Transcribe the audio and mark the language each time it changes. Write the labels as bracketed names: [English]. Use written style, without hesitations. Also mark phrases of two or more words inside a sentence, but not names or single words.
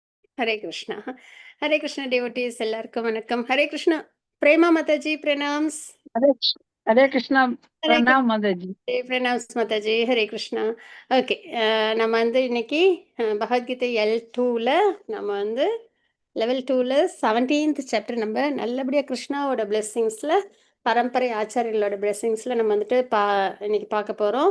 [Tamil] ஹரே கிருஷ்ணா. ஹரே கிருஷ்ண டிவோட்டீஸ் எல்லாருக்கும் வணக்கம். ஹரே கிருஷ்ணா. பிரேமா மாதாஜி பிரணாம்ஸ். [Hindi] हरे हरे कृष्णा। [Tamil] ஹரே [Hindi] प्रणाम माता जी। [Tamil] பிரணாம்ஸ் மாதாஜி. ஹரே கிருஷ்ணா. ஓகே. நம்ம வந்து இன்னைக்கு பகவத்கீதை L2ல நம்ம வந்து லெவல் 2ல 17th சாப்டர் நம்ம நல்லபடியா கிருஷ்ணாவோட பிளெஸ்ஸிங்ஸ்ல பரம்பரை ஆச்சாரியர்களோட பிளெஸ்ஸிங்ஸ்ல நம்ம வந்துட்டு இன்னைக்கு பார்க்க போறோம்.